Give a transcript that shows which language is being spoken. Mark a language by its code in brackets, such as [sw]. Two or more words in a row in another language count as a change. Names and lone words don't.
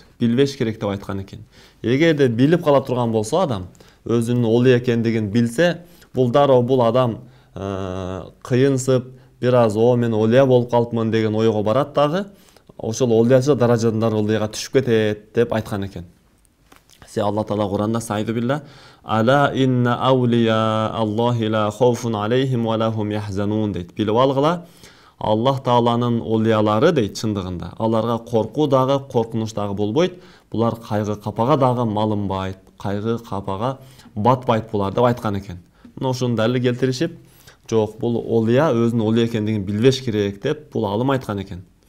[ky] Билбеш керек деп айткан экен. Эгерде билип кала турган болсо адам, өзүнүн олия экендигин билсе, бул дароо бул адам кыйынсып, бир аз мен олия болуп калыпмын деген ойго барат дагы, ошол олиячылык даражасында олияга түшүп кетет деп айткан экен. Алла Таала Куранда [ar] صدق بالله ألا إن أولياء الله لا خوف عليهم ولا هم يحزنون дейт. [ky] Билип алгыла, Аллах Тааланын олиялары дейт, чындыгында аларга коркуу дагы, коркунуч дагы болбойт. Булар кайгы капага дагы малынбайт, кайгы капага батпайт булар деп айткан экен. Мына ушуну далил келтиришип, жок, бул олия өзүнүн олия экендигин билбеш керек деп бул алым айткан экен.